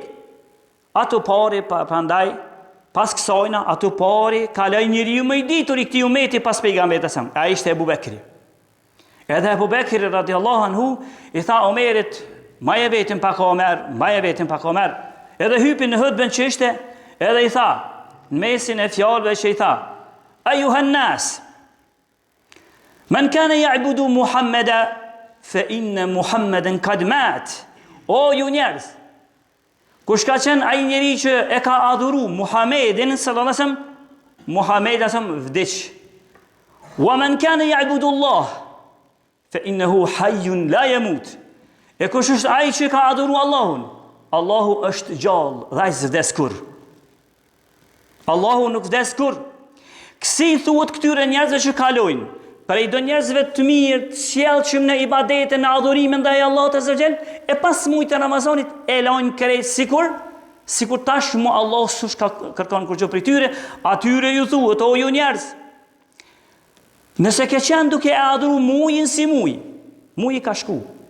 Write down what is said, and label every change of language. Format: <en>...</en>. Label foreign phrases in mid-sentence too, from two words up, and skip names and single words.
<sq>Ato pari prandaj pas kësajna ato pari kaloi njeriu më i ditur i këtij umeti pas pejgamberit sa. Ai ishte Abu Bekri. Edhe Abu Bekri</sq> <ar>رضي الله عنه</ar> <sq>i tha Omerit, ma je vetëm pak Omer, ma je vetëm pak Omer. Edhe hypi në hutbën që ishte, edhe i tha, në mesin e fjalëve që i tha,</sq> <ar>أيها الناس من كان يعبد محمدا فإن محمدا قد مات.</ar> <sq>O ju njerëz, kush ka qenë ai njeri që e ka adhuru Muhammedin</sq> <ar>صلى الله عليه وسلم,</ar> <sq>Muhammed asam vdiq.</sq> <ar>ومن كان يعبد الله فإنه حي لا يموت.</ar> <sq>E kush është ai që ka adhuru Allahun? Allahu është gjallë dhe ai s'vdes kur. Allahu nuk vdes kur. Kësi thuhet këtyre njerëzve që kalojnë prej do njerëzve të mirë, të sjellshëm në ibadete, në adhurimin ndaj Allahut</sq> <ar>عز وجل,</ar> <sq>e pas muajit të Ramazanit e lajnë krejt sikur tashmë Allah s'u ka kërkon kurrë prej tyre, atyre ju thuhet o ju njerëz, Nëse ke qenë duke e adhuru mujin si muji ka shku.</sq>